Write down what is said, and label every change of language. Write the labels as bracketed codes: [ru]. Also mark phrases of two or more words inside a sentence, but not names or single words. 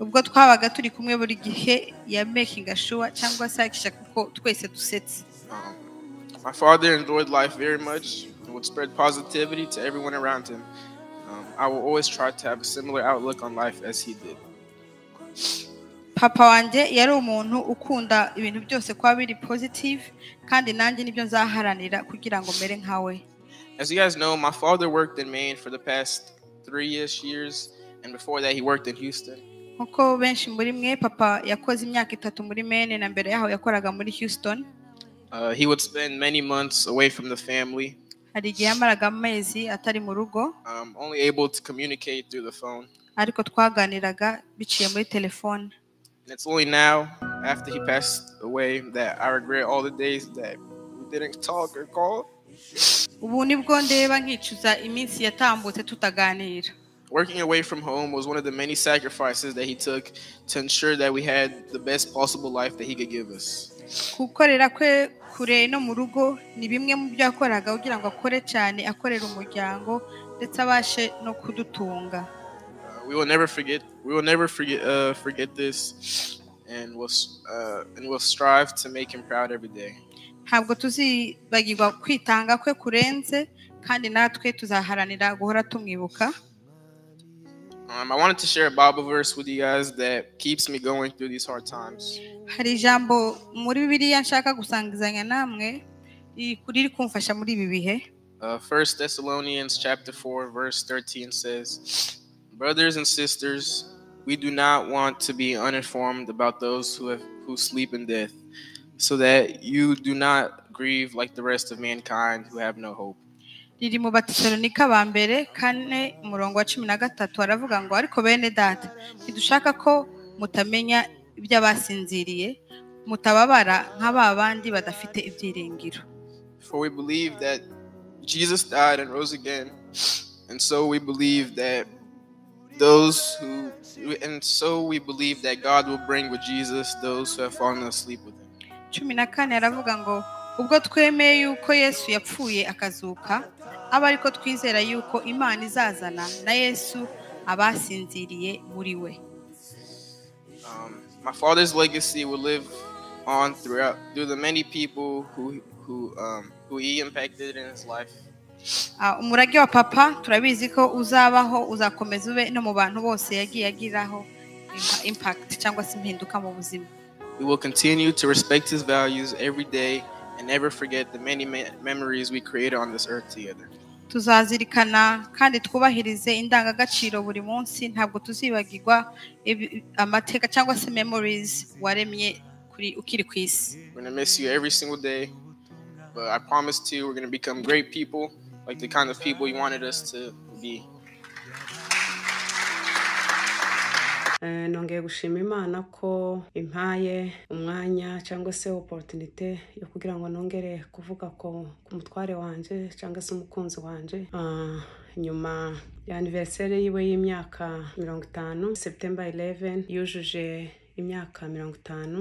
[rw] ubwo twabaga turi kumwe buri gihe ya [en] making sure [rw] cyangwa se akisha kuko twese dusetse. [en] My father enjoyed life very much and would spread positivity to everyone around him. I will always try to have a similar outlook on life as he did. [rw] Papa wanjye yari umuntu ukunda ibintu byose kwa biri positive kandi nanjye nibyo nzaharanira kugira ngo mere nkawe. [en] As you guys know, my father worked in Maine for the past 3-ish years, and before that he worked in Houston. [rw] Nkuko benshi muri mwe papa yakoze imyaka 3 muri Maine na mbere yaho yakoraga muri Houston. [en] He would spend many months away from the family. [rw] Hari igihe yamaraga amezi atari mu rugo. [en] Only able to communicate through the phone. [rw] Ariko twaganiraga biciye muri telefone. [en] And it's only now, after he passed away, that I regret all the days that we didn't talk or call. [rw] Ubu nibwo ndeba nkicuza iminsi yatambutse tutaganira. [en] Working away from home was one of the many sacrifices that he took to ensure that we had the best possible life that he could give us. [rw] Gukorera kwe kure no mu rugo ni bimwe mu byo yakoraga kugira ngo akore cyane akorera umuryango ndetse abashe no kudutunga. [en] We will never forget this, and we'll strive to make him proud every day. [rw] Ntabwo tuzibagirwa kwitanga kwe kurenze kandi natwe tuzaharanira guhora tumwibuka. [en] I wanted to share a Bible verse with you guys that keeps me going through these hard times. [rw] Hari ijambo muri Bibiliya nshaka gusangizanya namwe riri kumfasha muri ibi bihe. [en] 1 Thessalonians chapter 4 verse 13 says, "Brothers and sisters, we do not want to be uninformed about those who sleep in death, so that you do not grieve like the rest of mankind who have no hope." [rw] Riri mu Batesalonika ba mbere 4:13 aravuga ngo ariko bene data ntidushaka ko mutamenya iby'abasinziriye mutababara nk'aba bandi badafite ibyiringiro. [en] For we believe that Jesus died and rose again, and so we believe that God will bring with Jesus those who have fallen asleep with him. [rw] 14 aravuga ngo ubwo twemeye yuko Yesu yapfuye akazuka aba ariko twizera yuko Imana izazana na Yesu abasinziriye muri we. [en] My father's legacy will live on through the many people who he impacted in his life. [rw] Umurage wa papa turabizi ko uzabaho uzakomeza ube no mu bantu bose yagiye agiraho impact cyangwa se impinduka mu buzima. [en] We will continue to respect his values every day and never forget the many memories we created on this earth together. [rw] Tuzazirikana kandi twubahirize indangagaciro buri munsi, ntabwo tuzibagirwa amateka cyangwa se memories waremye ukiri ku isi. [en] We're going to miss you every single day, but I promise to you we're going to become great people, like the kind of people you wanted us to be. [rw] Nongeye gushima Imana ko impaye umwanya cyangwa se opportunity yo kugira ngo nongere kuvuga ko ku mutware wanje cyangwa se umukunzi wanje nyuma ya anniversaire yiwe y'imyaka 50, September 11 yujuje imyaka 50.